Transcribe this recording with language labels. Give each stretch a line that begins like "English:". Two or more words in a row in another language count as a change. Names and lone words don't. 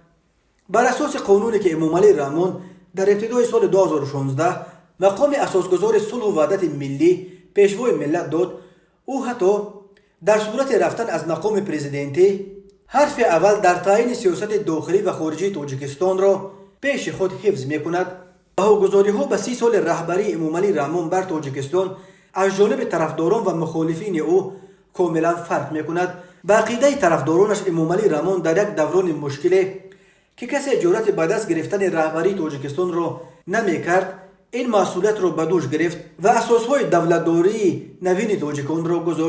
Tajik: бар асоси қонуне, ки эмомалӣ раҳмон дар ибтидои соли 2016 мақоми асосгузори сулҳу ваҳдати миллӣ пешвои миллат дод, ӯ ҳатто дар сурати рафтан аз мақоми президентӣ ҳарфи аввал дар таъини сиёсати дохилӣ ва хориҷии Тоҷикистонро پیش خود حفظ میکند. بهاگذاری ها به 30 سال رهبری امامعلی رحمون بر تاجیکستان از جانب طرفداران و مخالفین او کاملا فرق میکند. به عقیده طرفدارانش امامعلی رحمون در یک دوران مشکل که کسی جرأت به دست گرفتن رهبری تاجیکستان را نمیکرد، این مسئولیت را به دوش گرفت و اساسهای دولتداری نوین تاجیکان را گذاشت.